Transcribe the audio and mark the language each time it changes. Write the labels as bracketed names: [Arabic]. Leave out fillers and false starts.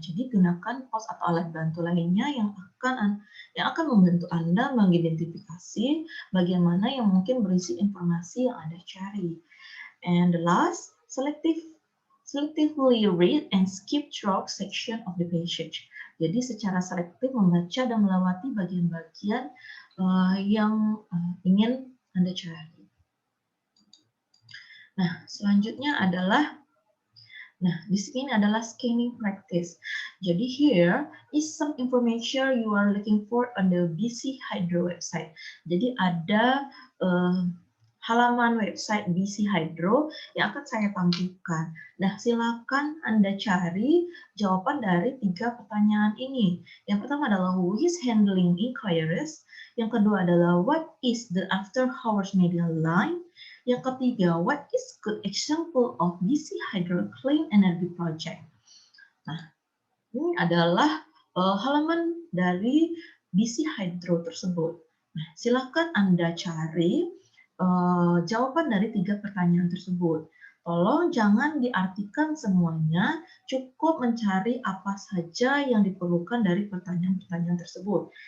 [Indonesian] Jadi gunakan post atau alat bantu lainnya yang akan membantu Anda mengidentifikasi bagian mana yang mungkin berisi informasi yang Anda cari. [English] And the last, selectively read and skip through section of the passage. [Indonesian] Jadi secara selektif membaca dan melewati bagian-bagian yang ingin Anda cari. Nah, selanjutnya adalah, di sini adalah scanning practice. Jadi [English] here is some information you are looking for on the BC Hydro website. [Indonesian] Jadi ada halaman website BC Hydro yang akan saya tampilkan. Nah, silakan Anda cari jawaban dari 3 pertanyaan ini. Yang pertama adalah [English] who is handling inquiries? [Indonesian] Yang kedua adalah [English] what is the after hours media line? [Indonesian] Yang ketiga, [English] what is good example of BC Hydro Clean Energy Project? [Indonesian] Nah, ini adalah halaman dari BC Hydro tersebut. Nah, silakan Anda cari jawaban dari 3 pertanyaan tersebut. Tolong jangan diartikan semuanya, cukup mencari apa saja yang diperlukan dari pertanyaan-pertanyaan tersebut.